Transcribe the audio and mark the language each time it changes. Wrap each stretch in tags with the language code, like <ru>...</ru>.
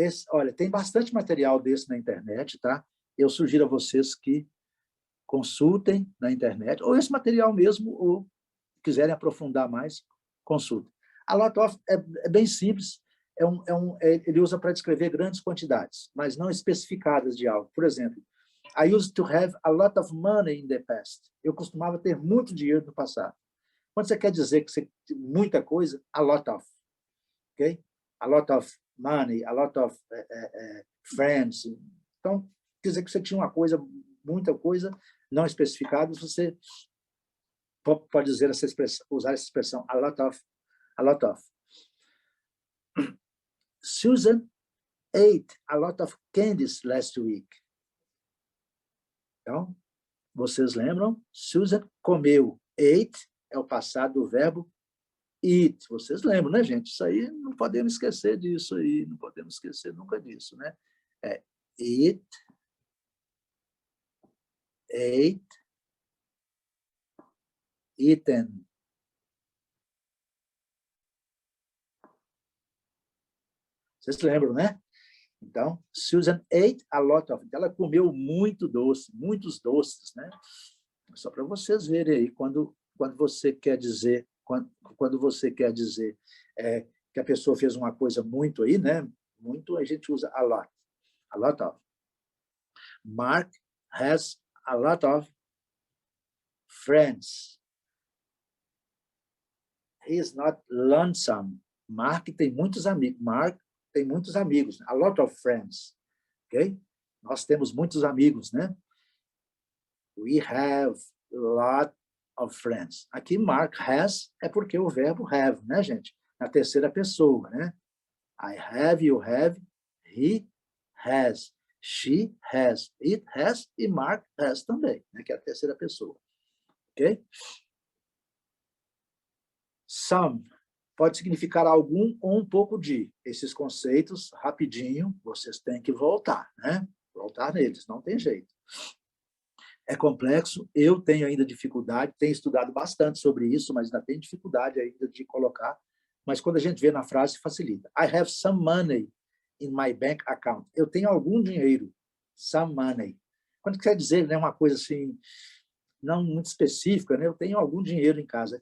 <pt>Olha, tem bastante material desse na internet, tá? Eu sugiro a vocês que consultem na internet, ou esse material mesmo, ou quiserem aprofundar mais, consultem. A lot of é bem simples, ele usa para descrever grandes quantidades, mas não especificadas de algo. Por exemplo,</pt> <en>I used to have a lot of money in the past.</en> <pt>Eu costumava ter muito dinheiro no passado. Quando você quer dizer que você tem muita coisa, a lot of.</pt> <en>Okay? A lot of money, a lot of friends.</en> <pt>Então, quer dizer que você tinha uma coisa, muita coisa, não especificada, você pode dizer essa expressão, usar essa expressão, a lot of.</pt> <en>A lot of. Susan ate a lot of candies last week.</en> <pt>Então, vocês lembram? Susan comeu. Ate é o passado do verbo eat. Vocês lembram, né, gente? Isso aí, não podemos esquecer disso aí. Não podemos esquecer nunca disso, né?</pt> <en>Eat, ate, eaten.</en> <pt>Vocês lembram, né? Então,</pt> <en>Susan ate a lot of.</en> <pt>Ela comeu muito doce, muitos doces, né? Só para vocês verem aí, quando você quer dizer, quando você quer dizer que a pessoa fez uma coisa muito aí, né? Muito, a gente usa a lot of.</pt> <en>Mark has a lot of friends. He is not lonesome.</en> <pt>Mark tem muitos amigos. Mark tem muitos amigos.</pt> <en>A lot of friends.</en> <pt>Ok? Nós temos muitos amigos, né?</pt> <en>We have a lot of friends.</en> <pt>Aqui, Mark has é porque o verbo have, né, gente? Na terceira pessoa, né?</pt> <en>I have, you have, he has, she has, it has e Mark has</en> <pt>também, né? Que é a terceira pessoa. Ok? Some pode significar algum ou um pouco de. Esses conceitos, rapidinho, vocês têm que voltar, né? Voltar neles, não tem jeito. É complexo, eu tenho ainda dificuldade, tenho estudado bastante sobre isso, mas ainda tenho dificuldade ainda de colocar. Mas quando a gente vê na frase, facilita.</pt> <en>I have some money in my bank account.</en> <pt>Eu tenho algum dinheiro.</pt> <en>Some money.</en> <pt>Quando quer dizer, né, uma coisa assim, não muito específica, né? Eu tenho algum dinheiro em casa.</pt>